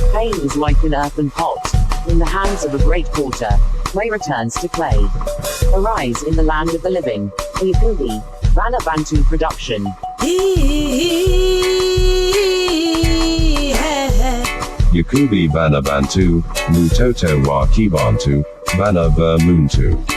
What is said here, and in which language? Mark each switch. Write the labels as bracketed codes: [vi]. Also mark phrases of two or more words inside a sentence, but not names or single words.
[en] Pain is like an earthen pot in the hands of a great porter. Clay returns to clay. Arise in the land of the living. YAKUBIBanabantu production. YAKUBIBanabantu, Mutoto wa Kibantu, Bana Muntu.